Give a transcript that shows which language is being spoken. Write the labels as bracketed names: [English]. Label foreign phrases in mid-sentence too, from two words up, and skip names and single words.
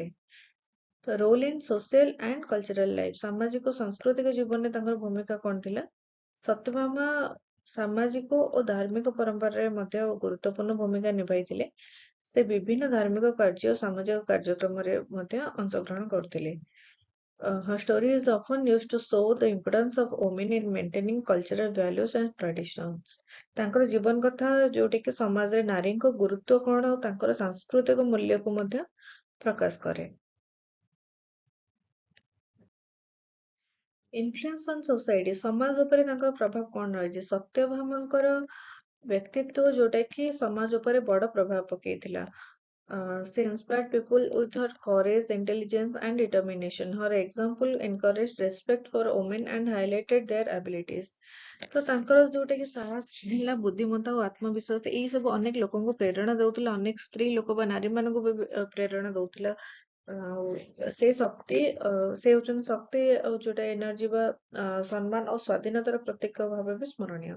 [Odia] ତ [English] role in social and cultural life [Odia] ସାମାଜିକ ସାଂସ୍କୃତିକ ଜୀବନରେ ତାଙ୍କର ଭୂମିକା କଣ ଥିଲା? ସତ୍ୟଭାମା ସାମାଜିକ ଓ ଧାର୍ମିକ ପରମ୍ପରାରେ ମଧ୍ୟ ଗୁରୁତ୍ୱପୂର୍ଣ୍ଣ ଭୂମିକା ନିଭାଇଥିଲେ। ସେ ବିଭିନ୍ନ ଧାର୍ମିକ କାର୍ଯ୍ୟ ସାମାଜିକ କାର୍ଯ୍ୟକ୍ରମରେ ମଧ୍ୟ ଅଂଶଗ୍ରହଣ କରୁଥିଲେ। [English] Her story is often used to show the importance of women in maintaining cultural values and traditions. [Odia] ତାଙ୍କର ଜୀବନ କଥା ଯୋଉଟାକି ସମାଜରେ ନାରୀଙ୍କ ଗୁରୁତ୍ୱ କଣ ଆଉ ତାଙ୍କର ସାଂସ୍କୃତିକ ମୂଲ୍ୟକୁ ମଧ୍ୟ ପ୍ରକାଶ କରେ। [English] influence on society [Odia] ସମାଜ ଉପରେ ତାଙ୍କର ପ୍ରଭାବ କଣ ରହିଛି? ସତ୍ୟଭାମାଙ୍କର ବ୍ୟକ୍ତିତ୍ୱ ଯୋଉଟା କି ସମାଜ ଉପରେ ବଡ ପ୍ରଭାବ ପକେଇଥିଲା। [English] She inspired people with her courage, intelligence, and determination. Her example encouraged respect for women and highlighted their abilities. [Odia] ତ ତାଙ୍କର ଯୋଉଟା କି ସାହସ ଥିଲା ବୁଦ୍ଧିମତ୍ତା ଓ ଆତ୍ମବିଶ୍ୱାସ ଏଇ ସବୁ ଅନେକ ଲୋକଙ୍କୁ ପ୍ରେରଣା ଦଉଥିଲା ଅନେକ ସ୍ତ୍ରୀ ଲୋକ ବା ନାରୀ ମାନଙ୍କୁ ବି ପ୍ରେରଣା ଦଉଥିଲା। ଆଉ ସେ ହଉଛନ୍ତି ଶକ୍ତି ଆଉ ଯୋଉଟା ଏନର୍ଜି ବା ସମ୍ମାନ ଆଉ ସ୍ୱାଧୀନତାର ପ୍ରତୀକ ଭାବେ ବି ସ୍ମରଣୀୟ।